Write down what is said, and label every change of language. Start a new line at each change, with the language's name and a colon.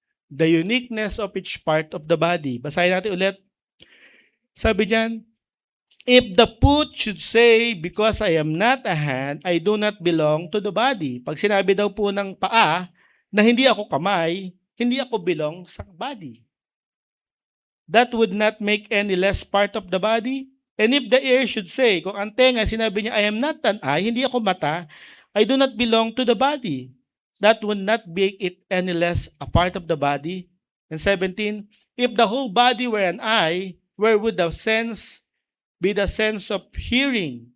English: The uniqueness of each part of the body.
Filipino: Basahin natin ulit. Sabi diyan,
English: if the foot should say, because I am not a hand, I do not belong to the body.
Filipino: Pag sinabi daw po ng paa na hindi ako kamay, hindi ako belong sa body.
English: That would not make any less part of the body. And if the ear should say,
Filipino: kung ang tenga, sinabi niya,
English: I am not an eye,
Filipino: hindi ako mata,
English: I do not belong to the body. That would not make it any less a part of the body. And 17, if the whole body were an eye, where would the sense be the sense of hearing?